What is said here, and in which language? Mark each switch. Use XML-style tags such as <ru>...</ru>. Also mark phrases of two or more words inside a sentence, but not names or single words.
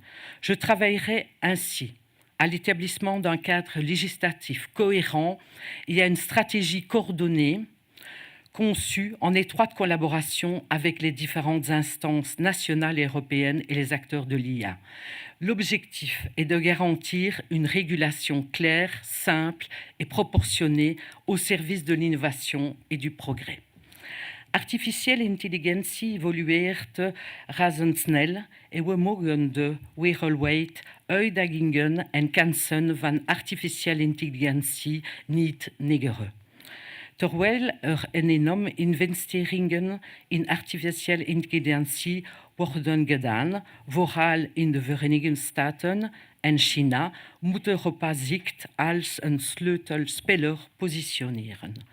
<fr>Je travaillerai ainsi à l'établissement d'un cadre législatif cohérent et à une stratégie coordonnée conçue en étroite collaboration avec les différentes instances nationales et européennes et les acteurs de l'IA. L'objectif est de garantir une régulation claire, simple et proportionnée au service de l'innovation et du progrès.</fr> <nl>Artificiële intelligentie evolueert razendsnel en we mogen de wereldwijd uitdagingen en kansen van artificiële intelligentie niet negeren. Terwijl enorme investeringen in artificiële intelligentie worden gedaan, vooral in de Verenigde Staten en China, moet Europa zich als een sleutelspeler positioneren.</nl>